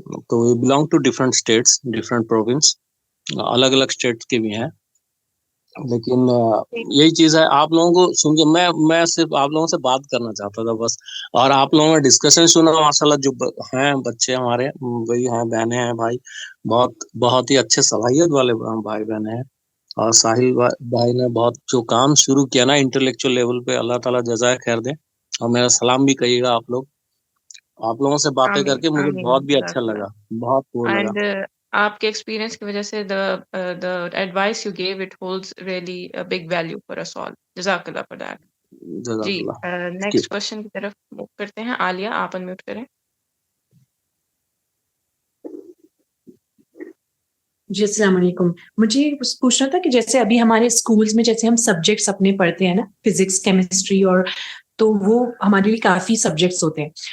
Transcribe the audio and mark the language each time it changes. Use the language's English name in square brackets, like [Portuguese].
[Hindi] तो [English] we belong to different states, different province, [Hindi] अलग अलग स्टेट्स के भी हैं, लेकिन यही चीज है, आप लोगों को सुन के मैं सिर्फ आप लोगों से बात करना चाहता था बस, और आप लोगों ने डिस्कशन सुना माशाल्लाह, जो हैं बच्चे हमारे, वही हैं, बहनें हैं, भाई बहुत बहुत ही अच्छे सलाहियत वाले भाई बहने हैं। और साहिल भाई ने बहुत जो काम शुरू किया ना इंटेलेक्चुअल लेवल पे, अल्लाह ताला जज़ाए खैर दे, और मेरा सलाम भी कहिएगा आप लोग। आप लोगों से बातें आमीन, करके मुझे आमीन, बहुत भी अच्छा जज़ाकल्लाह। लगा, बहुत वो लगा। एंड आपके एक्सपीरियंस की वजह से [English] the advice you gave, it holds really a big value for us all. जज़ाकल्लाह for that. [Hindi] जी, जज़ाकल्लाह। नेक्स्ट क्वेश्चन की तरफ मूव करते हैं। आलिया, आप अनम्यूट करें। जी, अस्सलाम वालेकुम। मुझे बस पूछना था कि जैसे अभी हमारे स्कूल्स में जैसे हम सब्जेक्ट्स अपने पढ़ते हैं ना, फिजिक्स, केमिस्ट्री, और तो वो हमारे लिए काफी सब्जेक्ट्स होते हैं।